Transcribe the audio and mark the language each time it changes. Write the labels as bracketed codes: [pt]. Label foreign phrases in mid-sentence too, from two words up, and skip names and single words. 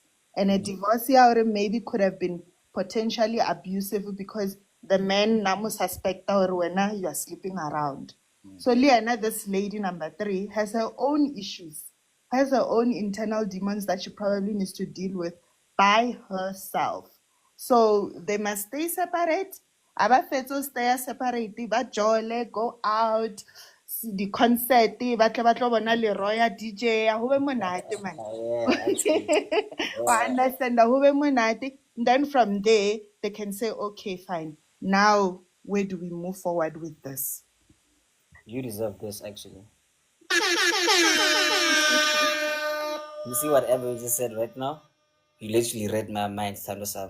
[en] And a divorce here maybe could have been potentially abusive because the man now suspect that you are sleeping around. So Liana, this lady number 3, has her own issues, has her own internal demons that she probably needs to deal with by herself. So they must stay separate. [st] Aba fetso [en] stay separate, [st] ba jole, [en] go out, the concert, [st] ba tlo bona LeeroyHD DJ, ho be monate man. [en] Yeah, actually. [st] Wa understand, ho be monate. [en] Then from there, they can say, okay, fine. Now, where do we move forward with this? You deserve this, actually. You see whatever you just said right now? You literally read my mind, Sando-san.